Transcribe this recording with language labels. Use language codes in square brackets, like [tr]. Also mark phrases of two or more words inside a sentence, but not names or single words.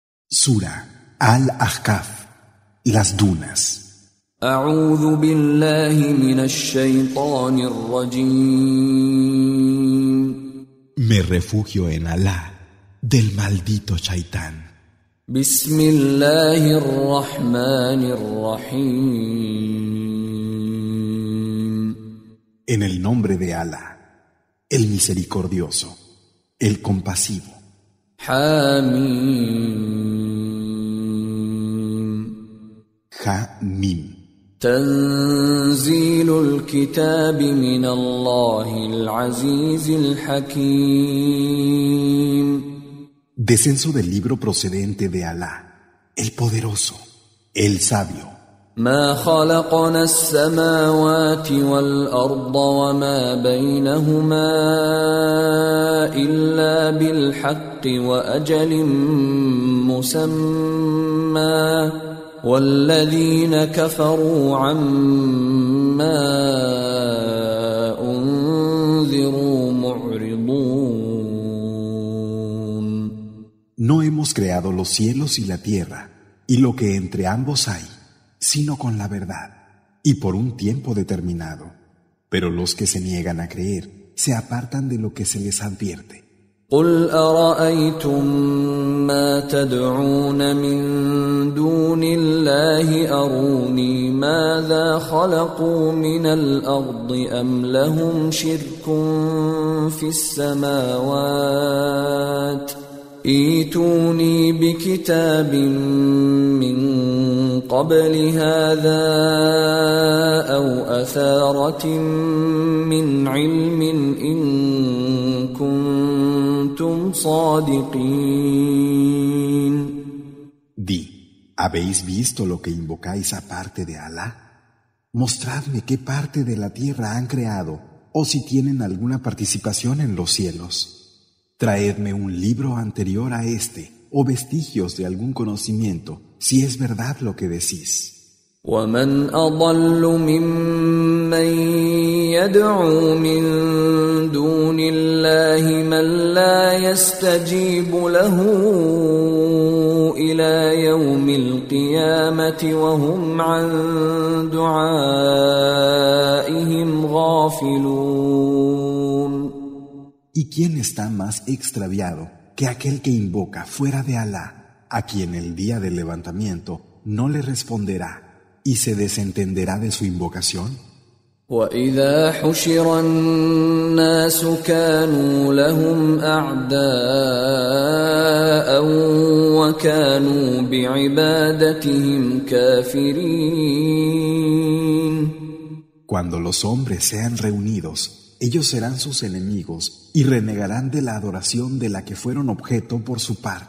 [es] Sura Al-Ahqaf, las dunas. [ar] أعوذ بالله من الشيطان الرجيم. [es] Me refugio en Alá del maldito Shaitán. [ar] بسم الله الرحمن الرحيم. [es] En el nombre de Alá, el misericordioso, el compasivo. [ar] حميم. [es] Ha-Mim. [ar] تنزيل الكتاب من الله العزيز الحكيم. [es] Descenso del libro procedente de Alá, el poderoso, el sabio. [ar] ما خلقنا السماوات والأرض وما بينهما إلا بالحق وأجل مسمى والذين كفروا عما أنذروا معرضون. [es] No hemos creado los cielos y la tierra y lo que entre ambos hay, sino con la verdad y por un tiempo determinado. Pero los que se niegan a creer se apartan de lo que se les advierte. [ar] قل أرأيتم ما تدعون من دون الله أروني ماذا خلقوا من الأرض أم لهم شرك في السماوات ائتوني بكتاب من قبل هذا أو أثارة من علم إن كنتم صادقين. [es] Di, ¿habéis visto lo que invocáis aparte de Alá? Mostradme qué parte de la tierra han creado o si tienen alguna participación en los cielos. Traedme un libro anterior a este o vestigios de algún conocimiento, si es verdad lo que decís. [ar] ومن أضل ممن يدعو من دون الله من لا يستجيب له إلى يوم القيامة وهم عن دعائهم غافلون. [es] ¿Y quién está más extraviado que aquel que invoca fuera de Alá, a quien el día del levantamiento no le responderá y se desentenderá de su invocación? [ar] وَإِذَا حُشِرَ النَّاسُ كَانُوا لَهُمْ أَعْدَاءً وَكَانُوا بِعِبَادَتِهِمْ كَافِرِينَ. [es] Cuando los hombres sean reunidos, ellos serán sus enemigos y renegarán de la adoración de la que fueron objeto por su parte.